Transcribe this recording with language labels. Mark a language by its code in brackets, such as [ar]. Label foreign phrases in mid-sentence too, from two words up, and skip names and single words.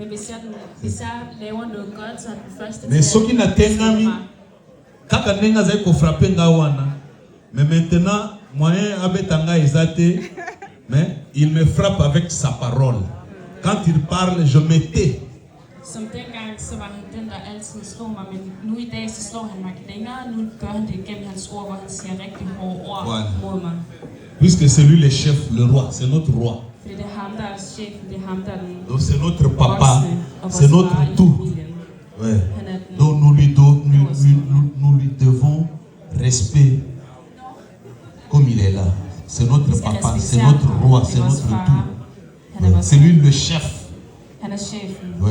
[fr] Mais ce qui n'a pas frappé, mais maintenant, mais il me frappe avec sa parole. Quand il parle, je me tais. [da] Som dengang, så var han den, der altid slog mig, men nu I dag, så slår han mig ikke længere. Nu gør han det gennem hans ord, hvor han siger rigtig hårde ord mod mig. [fr] Puisque c'est lui le chef, le roi, c'est notre roi. [da] Fordi det er ham, der er chefen, det er ham, der er den [fr] donc c'est notre papa, c'est notre tout. Ouais. Donc nous lui devons respect comme il est là. C'est notre papa, c'est notre roi, c'est notre tout. Ouais. C'est lui le chef. Ouais.